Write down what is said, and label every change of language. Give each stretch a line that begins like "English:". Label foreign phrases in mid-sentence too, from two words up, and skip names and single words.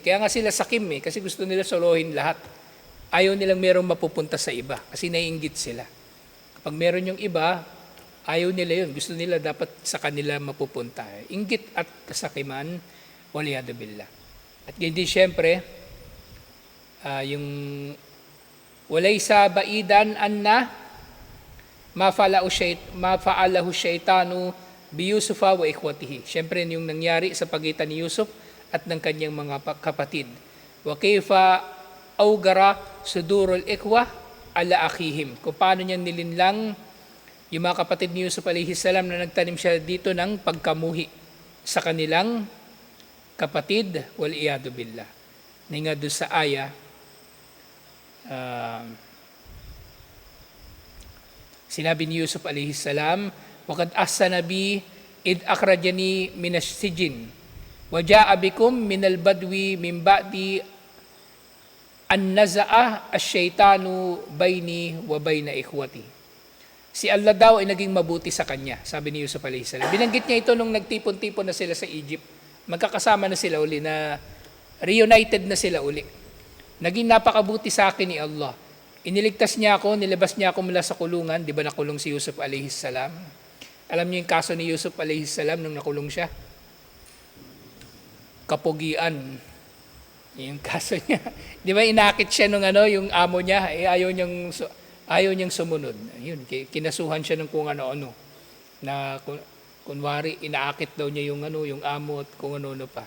Filipino: Kaya nga sila sakim kasi gusto nila solohin lahat. Ayaw nilang merong mapupunta sa iba kasi naiinggit sila. Kapag meron yung iba, ayaw nila yun. Gusto nila dapat sa kanila mapupunta. Inggit at kasakiman,
Arabic: والعياذ بالله.
Filipino: At hindi siyempre, yung
Arabic: وليس بعيدا أن ما فعله الشيطان بيوسف وإخوته.
Filipino: Siyempre yung nangyari sa pagitan ni Yusuf at ng kanyang mga kapatid.
Arabic: وكيف أوغر صدور الإخوة على أخيهم.
Filipino: Kung paano niya nilinlang yung mga kapatid ni Yusuf
Arabic: عليه السلام
Filipino: na nagtanim siya dito ng pagkamuhi sa kanilang kapatid,
Arabic: والعياذ بالله.
Filipino: Nga doon sa aya, sinabi ni Yusuf
Arabic: عليه السلام, وَقَدْ أَحْسَنَ بِي إِذْ أَخْرَجَنِي مِنَ السِّجْنِ وَجَاءَ بِكُم مِنَ الْبَدْوِ مِنْ بَعْدِ أَنْ نَزَعَ الشَّيْطَانُ بَيْنِي وَبَيْنَ إِخْوَتِي.
Filipino: Si Allah daw ay naging mabuti sa kanya, sabi ni Yusuf
Arabic: عليه السلام.
Filipino: Binanggit niya ito nung nagtipon-tipon na sila sa Egypt. Magkakasama na sila uli, na reunited na sila uli. Naging napakabuti sa akin ni Allah. Iniligtas niya ako, nilabas niya ako mula sa kulungan. Di ba nakulong si Yusuf
Arabic: عليه السلام?
Filipino: Alam niyo yung kaso ni Yusuf
Arabic: عليه السلام
Filipino: nung nakulong siya? Kapugian. Yung kaso niya. Di ba inakit siya nung yung amo niya, ayaw niyang sumunod. Ayun, kinasuhan siya ng kung ano-ano. Na kunwari, inaakit daw niya yung amo at kung ano-ano pa.